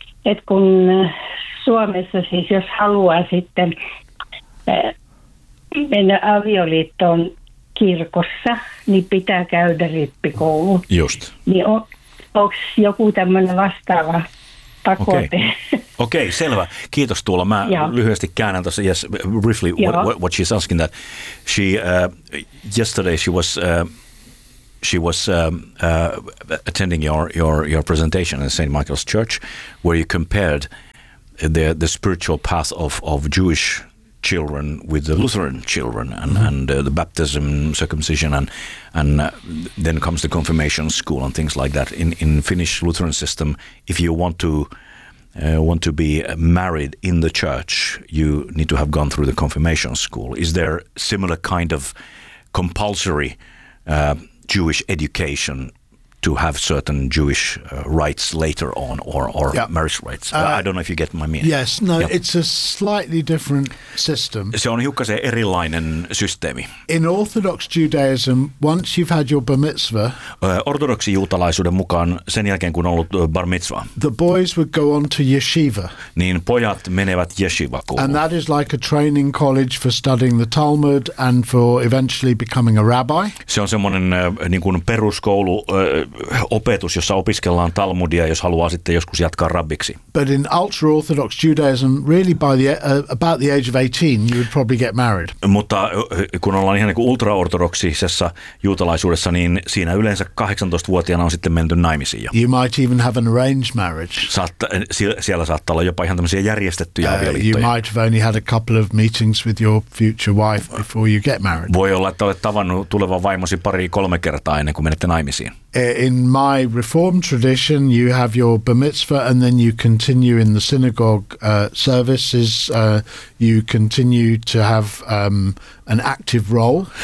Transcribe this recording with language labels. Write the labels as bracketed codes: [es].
[fi] Et kun Suomessa siis, jos haluaa sitten mennä avioliittoon kirkossa, niin pitää käydä rippikoulu. Just. Niin onko joku tämmöinen vastaava pakote? Okay, selvä. Kiitos Tuula. Mä lyhyesti käännän tuossa. [en] Yes, briefly what she's asking that. She, yesterday she was... attending your presentation at St. Michael's Church, where you compared the spiritual path of Jewish children with the Lutheran children and the baptism, circumcision, and then comes the confirmation school and things like that. In Finnish Lutheran system, if you want to be married in the church, you need to have gone through the confirmation school. Is there similar kind of compulsory Jewish education to have certain Jewish rites later on or marriage rites? I don't know if you get my meaning. Yes, no, yep. It's a slightly different system. [fi] Se on hiukkasen erilainen systeemi. [en] In Orthodox Judaism, once you've had your bar mitzvah, [fi] ortodoksi juutalaisuuden mukaan sen jälkeen kun on ollut bar mitzvah, [en] the boys would go on to yeshiva. [fi] Niin pojat menevät yeshivakouluun. [en] And that is like a training college for studying the Talmud and for eventually becoming a rabbi. [fi] Se on semmoinen niin kuin peruskoulu opetus, jossa opiskellaan Talmudia, jos haluaa sitten joskus jatkaa rabbiksi. [en] But in ultra-orthodox Judaism, really by the about the age of 18, you would probably get married. [fi] Mutta kun ollaan ihan niin kuin ultra-ortodoksisessa juutalaisuudessa, niin siinä yleensä 18-vuotiaana on sitten menty naimisiin jo. [en] You might even have an arranged marriage. [fi] Siellä saattaa olla jopa ihan tämmöisiä järjestettyjä avioliittoja. [en] You might have only had a couple of meetings with your future wife before you get married. [fi] Voi olla, että olet tavannut tulevan vaimosi pari-kolme kertaa ennen kuin menette naimisiin. [en] in my Reformed tradition, you have your bar mitzvah and then you continue in the synagogue services. You continue to have an active role.